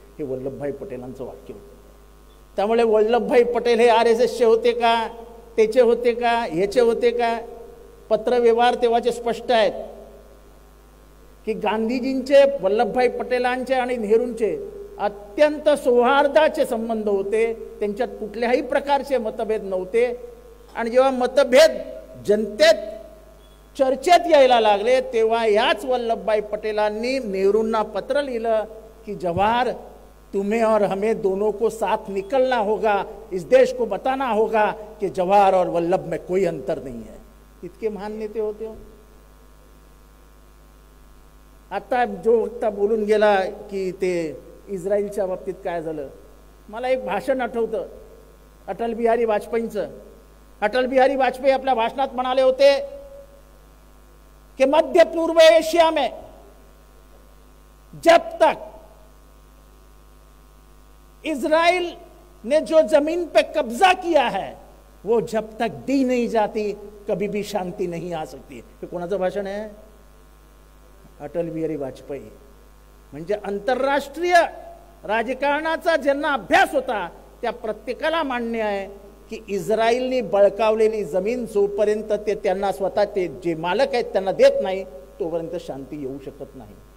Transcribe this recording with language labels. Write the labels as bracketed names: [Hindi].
[Marathi] हे वल्लभभाई पटेलांचं वाक्य होतं। त्यामुळे वल्लभभाई पटेल हे RSSचे होते का, त्याचे होते का, ह्याचे होते का? पत्रव्यवहार तेव्हाचे स्पष्ट आहेत की गांधीजींचे वल्लभभाई पटेलांचे आणि नेहरूंचे अत्यंत सौहार्दाचे संबंध होते, त्यांच्यात कुठल्याही प्रकारचे मतभेद नव्हते। आणि जेव्हा मतभेद जनतेत चर्चेत यायला लागले तेव्हा याच वल्लभभाई पटेलांनी नेहरूंना पत्र लिहिलं की [Hindi] जवाहर, तुम्हें और हमें दोनों को साथ निकलना होगा, इस देश को बताना होगा कि जवाहर और वल्लभ में कोई अंतर नहीं है। [Marathi] इतके महान नेते होते हो। आता जो वक्ता बोलून गेला की ते इस्रायलच्या बाबतीत काय झालं, मला एक भाषण आठवतं अटल बिहारी वाजपेयींचं। अटल बिहारी वाजपेयी आपल्या भाषणात म्हणाले होते कि [Hindi] मध्य पूर्व एशिया में जब तक इजराइल ने जो जमीन पे कब्जा किया है वो जब तक दी नहीं जाती कभी भी शांति नहीं आ सकती। [Marathi] हे कोणाचं भाषण आहे? अटल बिहारी वाजपेयी। म्हणजे आंतरराष्ट्रीय राजकारणाचा ज्यांना अभ्यास होता त्या प्रत्येकाला मान्य आहे की इस्रायलने बळकावलेली जमीन जोपर्यंत ते त्यांना स्वतः ते जे मालक आहेत त्यांना देत नाही तोपर्यंत शांती येऊ शकत नाही।